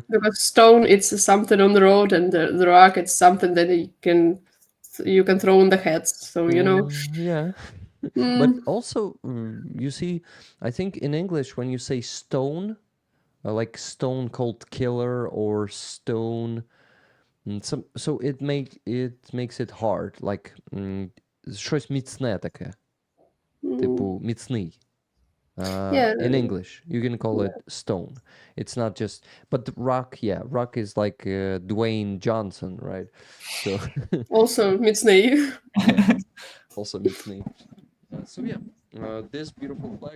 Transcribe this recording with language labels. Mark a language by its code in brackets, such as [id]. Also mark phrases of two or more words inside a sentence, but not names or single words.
[en] because stone it's something on the road, and the rock it's something that you can throw on the heads. So you know. Yeah. But also, you see, I think in English when you say stone, like stone cold killer or stone, so it makes it hard, like [uk] щось міцне таке, типу міцний. [en] In English, you can call it stone. It's not just, but rock, yeah, rock is like Dwayne Johnson, right? So Also міцний. also міцний. So yeah, this beautiful flag.